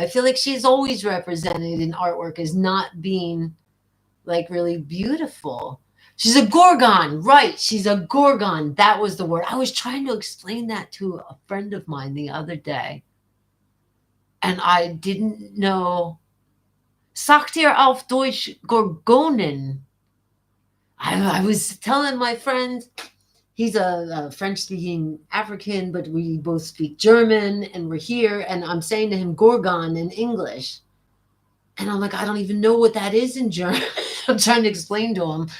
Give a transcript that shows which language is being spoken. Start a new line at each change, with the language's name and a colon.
English: I feel like she's always represented in artwork as not being like really beautiful. She's a gorgon, right? She's a gorgon. That was the word. I was trying to explain that to a friend of mine the other day, and I didn't know.
German: Sagt ihr auf Deutsch Gorgonen?
English: I was telling my friend, he's a French speaking African, but we both speak German, and we're here, and I'm saying to him Gorgon in English. And I'm like, I don't even know what that is in German. I'm trying to explain to him.